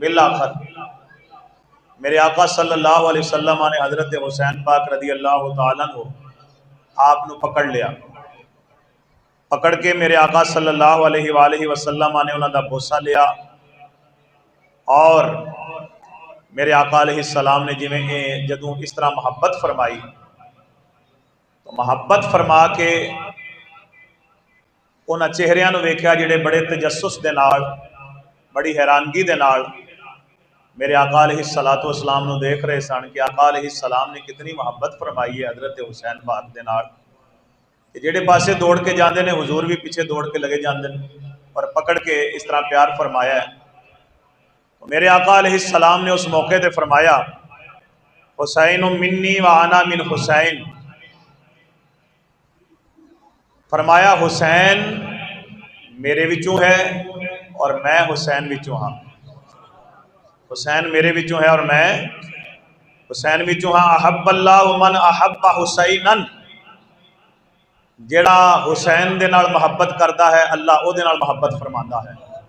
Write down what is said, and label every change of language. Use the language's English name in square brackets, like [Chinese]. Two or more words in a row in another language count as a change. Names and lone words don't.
[Punjabi] بالآخر میرے آقا [Arabic] صلی اللہ علیہ وسلم [Punjabi] نے حضرت حسین پاک [Arabic] رضی اللہ تعالیٰ عنہ [Punjabi] آپ نو پکڑ لیا، پکڑ کے میرے آقا [Arabic] صلی اللہ علیہ وآلہ وسلم [Punjabi] نے انہوں دا بوسہ لیا، اور میرے آقا [Arabic] علیہ السلام [Punjabi] نے جدوں اس طرح محبت فرمائی تو محبت فرما کے انہاں چہریاں نو ویکھیا جڑے بڑے تجسس دے نال بڑی حیرانگی دے نال میرے آقا [Arabic] علیہ السلام [Punjabi] نو دیکھ رہے سن کہ آقا [Arabic] علیہ السلام [Punjabi] نے کتنی محبت فرمائی ہے حضرت حسین پاک دے نال کہ جڑے پاسے دوڑ کے جاندے نے حضور بھی پیچھے دوڑ کے لگے جاندے نے اور پکڑ کے اس طرح پیار فرمایا ہے۔ تو میرے آقا [Arabic] علیہ السلام [Punjabi] نے اس موقع تے فرمایا [Arabic] حسین منی و انا من حسین، [Punjabi] فرمایا حسین میرے وچوں ہے اور میں حسین وچوں ہاں، حسین میرے وچوں ہے اور میں حسین وچوں ہاں۔ [Arabic] احب اللہ من احب حسینا، [Punjabi] جڑا حسین دے نال محبت کردا ہے اللہ او دے نال محبت فرماندا ہے۔